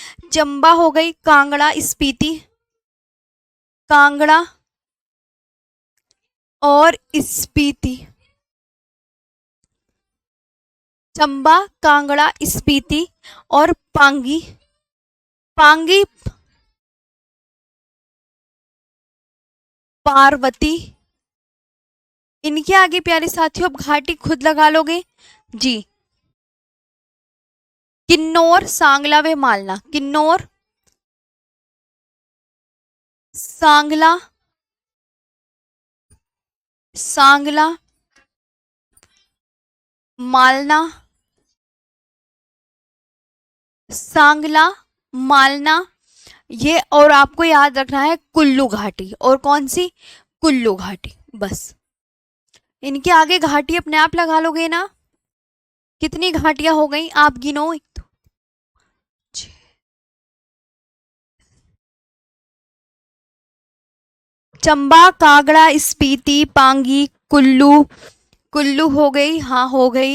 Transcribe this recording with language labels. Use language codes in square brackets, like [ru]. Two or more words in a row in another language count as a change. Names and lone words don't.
[hi] चंबा हो गई, कांगड़ा, स्पीति, कांगड़ा और स्पीति, चंबा, कांगड़ा, स्पीति और पांगी, पांगी, पार्वती। इनके आगे प्यारे साथियों अब घाटी खुद लगा लोगे जी। किन्नौर, सांगला व मालना, किन्नौर, सांगला, सांगला, मालना, सांगला, मालना, ये। और आपको याद रखना है कुल्लू घाटी, और कौन सी? कुल्लू घाटी। बस इनके आगे घाटी अपने आप लगा लोगे ना। कितनी घाटियां हो गई आप गिनो? चंबा, कांगड़ा, स्पीति, पांगी, कुल्लू, कुल्लू हो गई, हाँ हो गई।